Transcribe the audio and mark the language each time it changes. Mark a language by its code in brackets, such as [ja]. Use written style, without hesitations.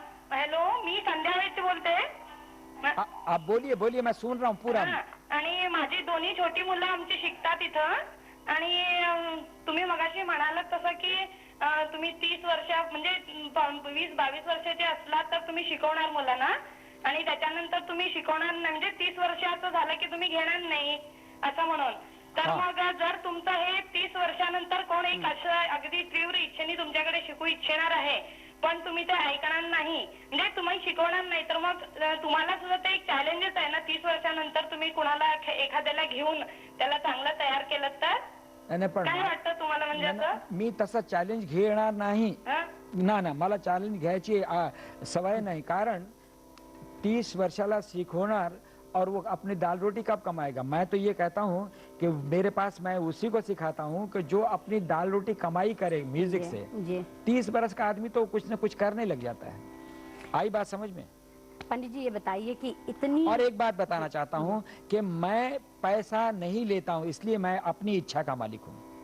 [mr] Hello, मी संध्या वैद्य बोलते। [hi] आप बोलिए, मैं सुन रहा हूँ पूरा। [mr] आणि माझी दोन्ही छोटी मुलं आमची शिकतात इथं, आणि तुम्ही मगाशी म्हणालात तसं की तुम्ही 30 वर्ष म्हणजे 20-22 वर्षाचे असलात तर तुम्ही शिकवणार मुलांना, आणि त्याच्यानंतर तुम्ही शिकवणार नाही, म्हणजे 30 वर्षाचं झालं की तुम्ही घेणार नाही असं म्हणून. तर मग जर तुमचं हे 30 वर्षानंतर कोण एक असं अगदी तीव्र इच्छेने तुमच्याकडे शिकू इच्छिणार आहे, पण तुम्ही ते ऐकणार नाही, म्हणजे तुम्ही शिकवणार नाही, तर मग तुम्हाला सुद्धा ते एक चॅलेंजच आहे ना. 30 वर्षानंतर तुम्ही कुणाला एखाद्याला घेऊन त्याला चांगलं तयार केलं तर काय वाटतं तुम्हाला? म्हणजे असं मी तसा चॅलेंज घेणार नाही ना, मला चॅलेंज घ्यायची सवय नाही, कारण 30 वर्षाला शिकवणार [hi] और वो अपनी दाल रोटी कब कमाएगा? मैं तो ये कहता हूँ कि मेरे पास, मैं उसी को सिखाता हूँ कि जो अपनी दाल रोटी कमाई करे म्यूजिक से। 30 बरस का आदमी तो कुछ न कुछ करने लग जाता है। आई बात समझ में? पंडित जी, ये बताइए कि इतनी, और एक बात बताना चाहता हूँ कि मैं पैसा नहीं लेता हूँ, इसलिए मैं अपनी इच्छा का मालिक हूँ।